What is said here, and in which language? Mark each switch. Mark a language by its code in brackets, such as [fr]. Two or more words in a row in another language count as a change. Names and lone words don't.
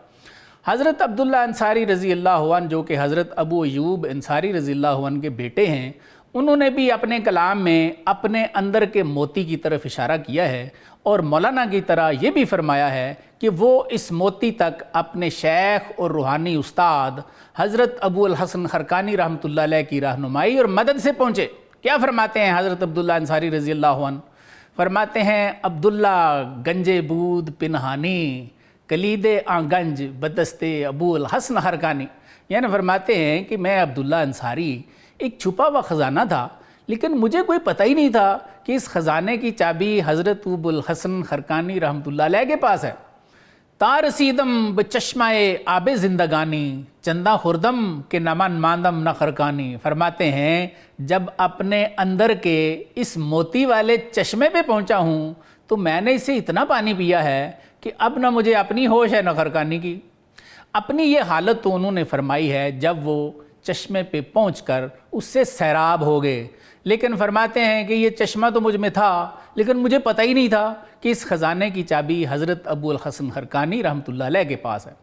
[ur] حضرت عبداللہ انصاری رضی اللہ عنہ جو کہ حضرت ابو ایوب انصاری رضی اللہ عنہ کے بیٹے ہیں، انہوں نے بھی اپنے کلام میں اپنے اندر کے موتی کی طرف اشارہ کیا ہے، اور مولانا کی طرح یہ بھی فرمایا ہے کہ وہ اس موتی تک اپنے شیخ اور روحانی استاد حضرت ابو الحسن خرقانی رحمۃ اللہ علیہ کی رہنمائی اور مدد سے پہنچے۔ کیا فرماتے ہیں حضرت عبداللہ انصاری رضی اللہ عنہ؟ فرماتے ہیں [fa] عبداللہ گنجے بود پنہانی کلید آنگنج بدست ابو الحسن حرکانی، [ur] یعنی فرماتے ہیں کہ میں عبداللہ انصاری ایک چھپا ہوا خزانہ تھا، لیکن مجھے کوئی پتہ ہی نہیں تھا کہ اس خزانے کی چابی حضرت ابو الحسن حرکانی رحمۃ اللہ علیہ کے پاس ہے۔ [fa] تا رسیدم بچشمہ آب زندگانی چندہ خوردم کے نمن ماندم نہ خرکانی، [ur] فرماتے ہیں جب اپنے اندر کے اس موتی والے چشمے پہ پہنچا ہوں تو میں نے اسے اتنا پانی پیا ہے کہ اب نہ مجھے اپنی ہوش ہے نہ خرکانی کی۔ اپنی یہ حالت تو انہوں نے فرمائی ہے جب وہ چشمے پہ پہنچ کر اس سے سیراب ہو گئے، لیکن فرماتے ہیں کہ یہ چشمہ تو مجھ میں تھا لیکن مجھے پتہ ہی نہیں تھا کہ اس خزانے کی چابی حضرت ابو الحسن حرکانی رحمۃ اللہ علیہ کے پاس ہے۔